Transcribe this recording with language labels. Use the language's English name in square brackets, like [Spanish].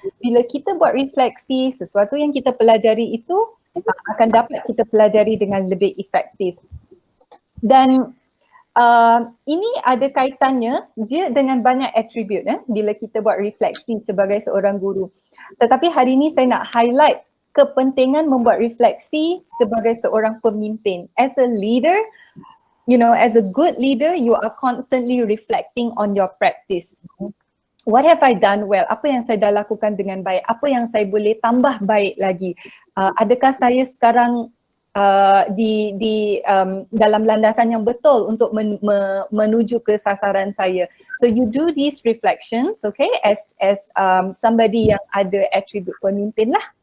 [Malay] Bila kita buat refleksi, sesuatu yang kita pelajari itu akan dapat kita pelajari dengan lebih efektif. Dan ini ada kaitannya dia dengan banyak attribute bila kita buat refleksi sebagai seorang guru. Tetapi hari ini saya nak highlight kepentingan membuat refleksi sebagai seorang pemimpin. [English] As a leader, as a good leader, you are constantly reflecting on your practice. What have I done well? [Malay] Apa yang saya dah lakukan dengan baik? Apa yang saya boleh tambah baik lagi? Adakah saya sekarang di dalam landasan yang betul untuk menuju ke sasaran saya? [English] So you do these reflections, okay, as somebody [Malay] yang ada attribute pemimpin lah.